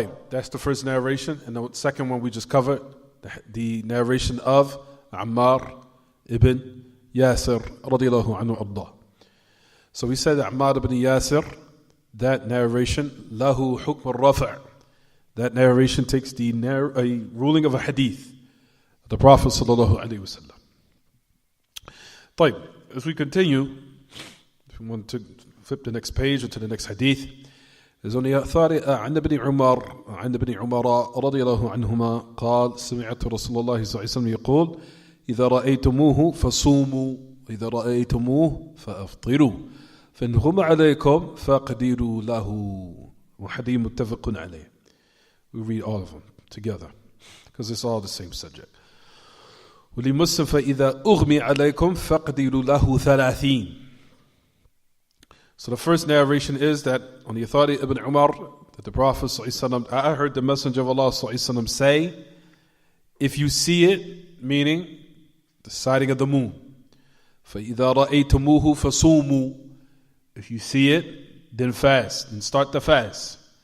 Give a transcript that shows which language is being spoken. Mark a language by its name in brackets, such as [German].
[English] That's the first narration. And the second one we just covered, the narration of Ammar ibn Yasir radiyallahu anhu ardah. So we said that Ammar ibn Yasir, that narration, lahu hukm al-rafa', that narration takes the ruling of a hadith, the Prophet sallallahu alaihi wasallam. As we continue, if we want to flip the next page or to the next hadith, there's only authority [Arabic] عن ابن عمر رضي الله عنهما قال سمعت رسول الله صلى الله عليه وسلم يقول إذا رأيتموه فصوموا إذا رأيتموه فأفطروا فإن غم عليكم فاقدروا له وحديث متفق عليه. [English] We read all of them together because it's all the same subject. [Arabic] ولمسلم فإذا أغمي عليكم فاقدروا له 30. [English] So the first narration is that on the authority of Ibn Umar, that the Prophet ﷺ, I heard the Messenger of Allah ﷺ say, if you see it, meaning the sighting of the moon, [Arabic] فَإِذَا رَأَيْتُمُوهُ فَصُومُوا, [English] if you see it, then fast, and start the fast.